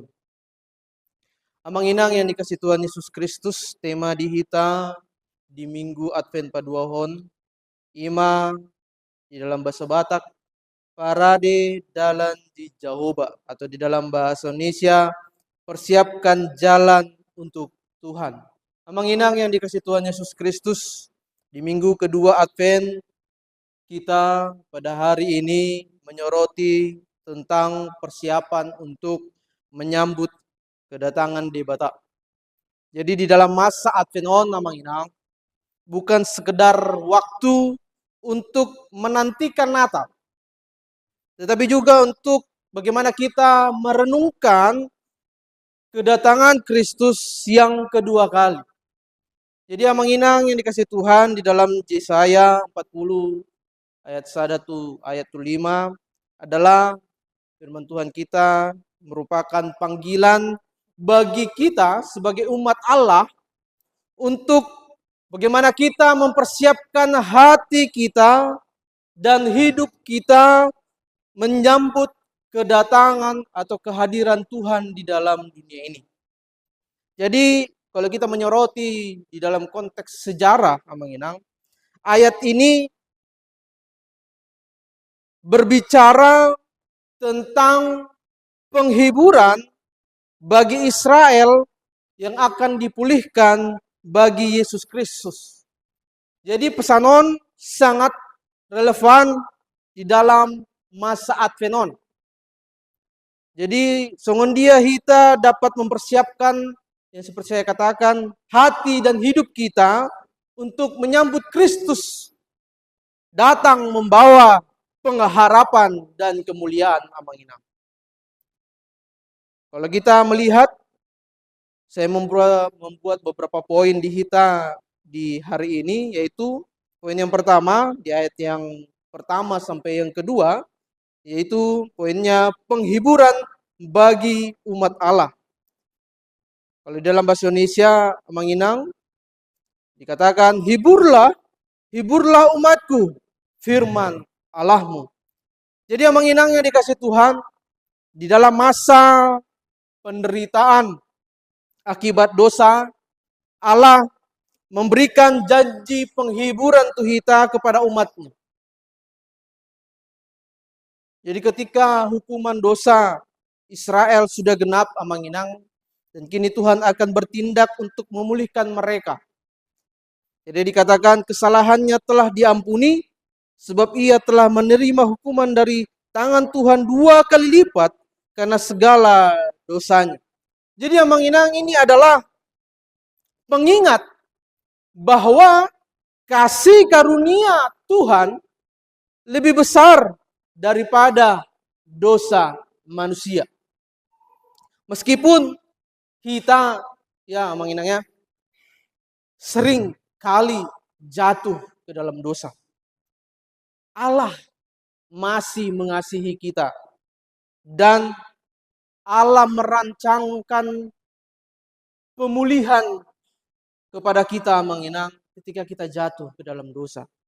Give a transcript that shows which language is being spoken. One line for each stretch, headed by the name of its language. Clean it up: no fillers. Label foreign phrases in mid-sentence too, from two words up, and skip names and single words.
Batak Toba: Amang inang
Indonesian: yang dikasih Tuhan Yesus Kristus, tema di kita di Minggu Advent Paduahon, ima di dalam bahasa Batak,
Batak Toba: parade dalan di Jehovah,
Indonesian: atau di dalam bahasa Indonesia, persiapkan jalan untuk Tuhan.
Batak Toba: Amang inang
Indonesian: yang dikasih Tuhan Yesus Kristus, di minggu kedua Advent, kita pada hari ini menyoroti tentang persiapan untuk menyambut kedatangan di Batak. Jadi di dalam masa Advent
Batak Toba: amang inang,
Indonesian: bukan sekedar waktu untuk menantikan Natal, tetapi juga untuk bagaimana kita merenungkan kedatangan Kristus yang kedua kali. Jadi
Batak Toba: amang inang
Indonesian: yang dikasih Tuhan, di dalam Yesaya 40 ayat 1 ayat 5 adalah firman Tuhan kita, merupakan panggilan bagi kita sebagai umat Allah untuk bagaimana kita mempersiapkan hati kita dan hidup kita menyambut kedatangan atau kehadiran Tuhan di dalam dunia ini. Jadi kalau kita menyoroti di dalam konteks sejarah,
Batak Toba: amang inang,
Indonesian: ayat ini berbicara tentang penghiburan bagi Israel yang akan dipulihkan bagi Yesus Kristus. Jadi pesanon sangat relevan di dalam masa Advent. Jadi
Batak Toba: songon dia
Indonesian: kita dapat mempersiapkan yang seperti saya katakan, hati dan hidup kita untuk menyambut Kristus datang membawa pengharapan dan kemuliaan
Batak Toba: amang inang.
Indonesian: Kalau kita melihat, saya membuat beberapa poin di kita di hari ini, yaitu poin yang pertama di ayat yang pertama sampai yang kedua, yaitu poinnya penghiburan bagi umat Allah. Kalau dalam bahasa Indonesia
Batak Toba: amang inang
Indonesian: dikatakan, hiburlah umatku, firman Allahmu. Jadi
Batak Toba: amang inang
Indonesian: yang dikasih Tuhan, di dalam masa penderitaan akibat dosa, Allah memberikan janji penghiburan kita kepada umatnya. Jadi ketika hukuman dosa Israel sudah genap
Batak Toba: amang inang,
Indonesian: dan kini Tuhan akan bertindak untuk memulihkan mereka. Jadi dikatakan kesalahannya telah diampuni, sebab ia telah menerima hukuman dari tangan Tuhan 2 kali lipat karena segala dosanya. Jadi
Batak Toba: amang inang,
Indonesian: ini adalah pengingat bahwa kasih karunia Tuhan lebih besar daripada dosa manusia. Meskipun kita, ya
Batak Toba: amang inangnya,
Indonesian: sering kali jatuh ke dalam dosa, Allah masih mengasihi kita dan Allah merancangkan pemulihan kepada kita
Batak Toba: amang inang
Indonesian: ketika kita jatuh ke dalam dosa.